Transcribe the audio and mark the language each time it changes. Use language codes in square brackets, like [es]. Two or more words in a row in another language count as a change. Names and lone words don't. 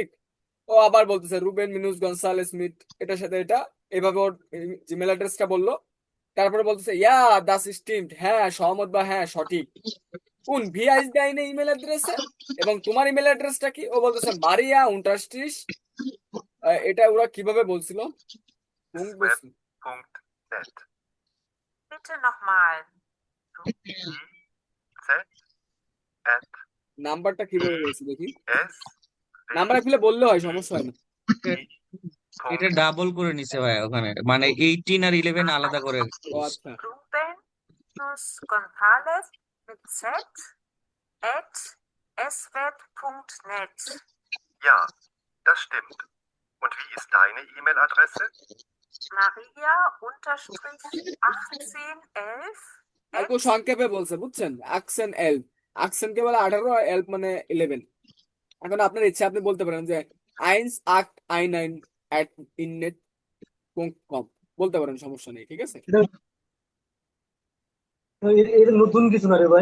[bn] ও আবার বলতেছে রুবেন মিনুস গনসালেস স্মিথ, এটার সাথে এটা, এভাবে ওর জিমেল অ্যাড্রেসটা বললো। তারপরে বলতেছে [de] Ja, das stimmt, [bn] হ্যাঁ সহমত বা হ্যাঁ সঠিক। কোন ভিআইস দেয়নি ইমেল অ্যাড্রেসে, এবং তোমার ইমেল অ্যাড্রেসটা কি? ও বলতেছে মারিয়া উনটাস্টিস। এটা ওরা কিভাবে বলছিল? [de] sweb.net. Bitte nochmal. Z at [bn] নাম্বারটা কিভাবে বলছি দেখি, [de] S [bn] নাম্বার খুলে বললে হয়, সমস্যা হয় না। এটা ডাবল করে নিছে ভাই ওখানে, মানে 18 আর 11 আলাদা করে। ও আচ্ছা, [de] Ruben-Gonzales mit Z at sweb.net. Ja, das stimmt. Und wie ist deine E-Mail-Adresse? Maria-1811 [bn] একটু সংক্ষেপে বলছে, বুঝছেন? [de] achtzehn elf, [bn] আকসেনকে বলে 18, এলপ মানে 11। এখন আপনার ইচ্ছা, আপনি বলতে পারেন যে eins819@innet.com বলতে পারেন, সমস্যা নেই, ঠিক আছে। এটা নতুন কিছু না রে ভাই।